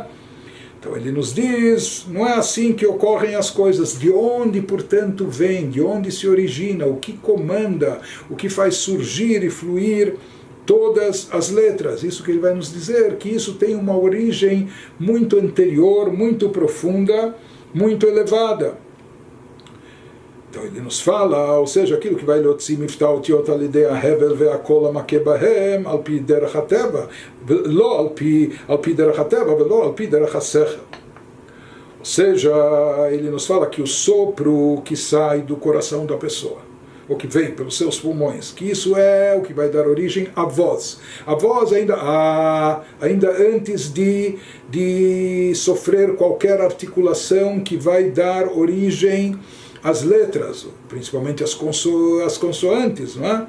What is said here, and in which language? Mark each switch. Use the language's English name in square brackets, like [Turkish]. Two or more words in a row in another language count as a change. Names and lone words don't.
[Portuguese] Então ele nos diz, não é assim que ocorrem as coisas, de onde, portanto, vem, de onde se origina, o que comanda, o que faz surgir e fluir todas as letras. Isso que ele vai nos dizer, que isso tem uma origem muito anterior, muito profunda, muito elevada. Então ele nos fala, ou seja, aquilo que vai [Hebrew] להוציא מבטא אותיות על ידי הבל והקול המכה בהם על פי דרך הטבע לא על פי דרך הטבע ולא על פי דרך השכל. [Portuguese] Ou seja, ele nos fala que o sopro que sai do coração da pessoa, ou que vem pelos seus pulmões, que isso é o que vai dar origem à voz. A voz ainda antes de sofrer qualquer articulação que vai dar origem as letras, principalmente as consoantes, não é?